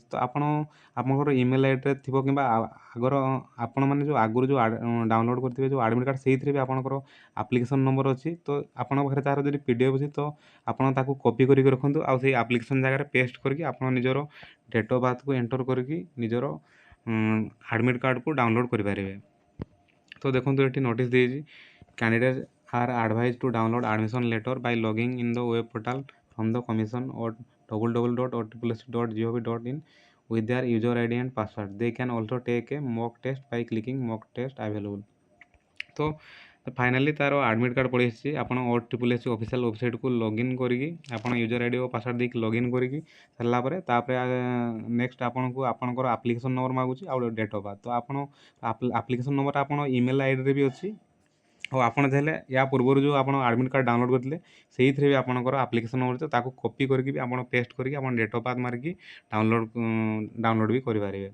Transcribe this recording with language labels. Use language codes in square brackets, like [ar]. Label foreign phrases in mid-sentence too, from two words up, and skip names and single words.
[or] ତ ଆପଣଙ୍କର [en] email IDରେ [or] ଥିବ କିମ୍ବା ଆଗର ଆପଣମାନେ ଯେଉଁ ଆଗରୁ ଯେଉଁ ଡାଉନଲୋଡ଼ କରିଥିବେ ଯେଉଁ [en] admit card, [or] ସେଇଥିରେ ବି ଆପଣଙ୍କର [en] application number [or] ଅଛି। ତ ଆପଣଙ୍କ ପାଖରେ ତା'ର ଯଦି PDF ଅଛି ତ ଆପଣ ତାକୁ କପି କରିକି ରଖନ୍ତୁ ଆଉ ସେଇ ଆପ୍ଲିକେସନ୍ ଜାଗାରେ ପେଷ୍ଟ କରିକି ଆପଣ ନିଜର [en] date of birthକୁ [or] ଏଣ୍ଟର କରିକି ନିଜର [en] admit cardକୁ download [or] କରିପାରିବେ। ତ ଦେଖନ୍ତୁ ଏଠି ନୋଟିସ୍ ଦେଇଛି, [en] କ୍ୟାଣ୍ଡିଡେଟ୍ are advised to download admission letter by logging in the web portal from the commission or www.osssc.gov.in with their user ID and password. They can also take a mock test by clicking mock test available. [or] ତ ଫାଇନାଲି ତା'ର [en] admit card [or] ପଳେଇ ଆସିଛି। ଆପଣ [en] OSSC official websiteକୁ login [or] କରିକି ଆପଣ [en] user ID [or] ଓ ପାସୱାର୍ଡ଼ ଦେଇକି ଲଗ୍ଇନ୍ କରିକି ସାରିଲା ପରେ ତାପରେ ନେକ୍ସଟ ଆପଣଙ୍କୁ ଆପଣଙ୍କର [en] application number [or] ମାଗୁଛି ଆଉ [en] date of birth. [or] ତ ଆପଣ [en] application numberଟା [or] ଆପଣ [en] email IDରେ [or] ବି ଅଛି ଆଉ ଆପଣ ଚାହିଁଲେ ୟା ପୂର୍ବରୁ ଯେଉଁ ଆପଣ [en] admit card download [or] କରିଥିଲେ ସେଇଥିରେ ବି ଆପଣଙ୍କର [en] application number [or] ଅଛି, ତାକୁ କପି କରିକି ବି ଆପଣ ପେଷ୍ଟ କରିକି ଆପଣ [en] date of birth [or] ମାରିକି ଡାଉନଲୋଡ଼ ବି କରିପାରିବେ।